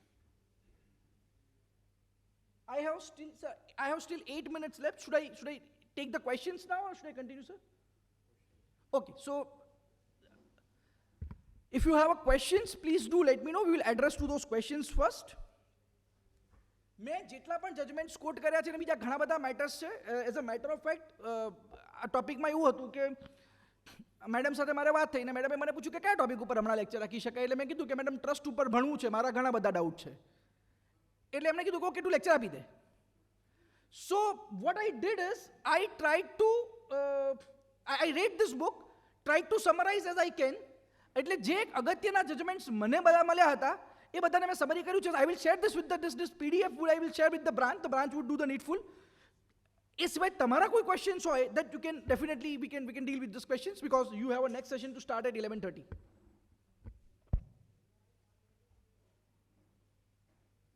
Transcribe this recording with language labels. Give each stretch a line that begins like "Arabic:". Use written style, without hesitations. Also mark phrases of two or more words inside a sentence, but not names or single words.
English: I have still 8 minutes left. Should I take the questions now or should I continue, sir? Okay, so if you have questions, please do let me know. We will address to those questions first.
Gujarati: મેં જેટલા પણ જજમેન્ટ્સ કોટ કર્યા છે અને બીજા ઘણા બધા મેટર્સ છે,
English: as a matter of fact
Gujarati: આ ટોપિકમાં એવું હતું કે મેડમ સાથે મારે વાત થઈ ને મેડમે મને પૂછ્યું કે કયા ટોપિક ઉપર હમણાં લેક્ચર રાખી શકાય, એટલે મેં કીધું કે મેડમ ટ્રસ્ટ ઉપર ભણવું છે, મારા ઘણા બધા ડાઉટ છે, એટલે એમણે કીધું કે તું લેક્ચર આપી દે.
English: So what I did is I tried to I read this book, tried to summarize as I can.
Gujarati: એટલે જે અગત્યના જજમેન્ટ્સ મને બધા મળ્યા હતા એ બધાને મેં સમરી કર્યું છે.
English: I will share this with this PDF I will share with the branch would do the needful.
Gujarati: એ સિવાય તમારા કોઈ
English: questions હોય that you can definitely we can deal with these questions because you have a next session to start at 11:30.